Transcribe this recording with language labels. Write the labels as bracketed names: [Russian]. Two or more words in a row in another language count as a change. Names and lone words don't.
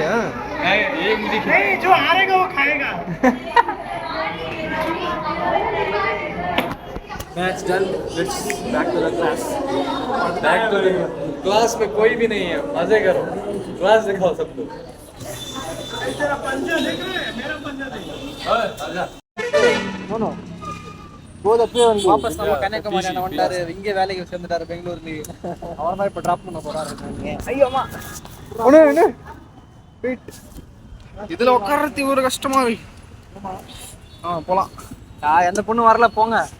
[Hindi] हाँ, ये मुझे नहीं, जो हारेगा वो खाएगा. [English] match done, let's back to the class. back to the class [Hindi] में कोई भी नहीं है, मजे करो, क्लास दिखाओ सबको. तेरा पंजा देख रहे हैं, मेरा पंजा देख. ओए आजा. [Tamil] नो வாபஸ் நம்ம கன்னியாகுமரி வந்துட்டாரு. இங்கே வேலைக்கு சேர்ந்துட்டாரு பெங்களூர்ல. அவர் தான் இப்போ டிராப் பண்ண போறாரு. ஐயோமா ஒண்ணு வெயிட், இதுல உட்கார்றது ஒரு கஷ்டமா இருக்கு. போலாம். எந்த பொண்ணு வரல, போங்க.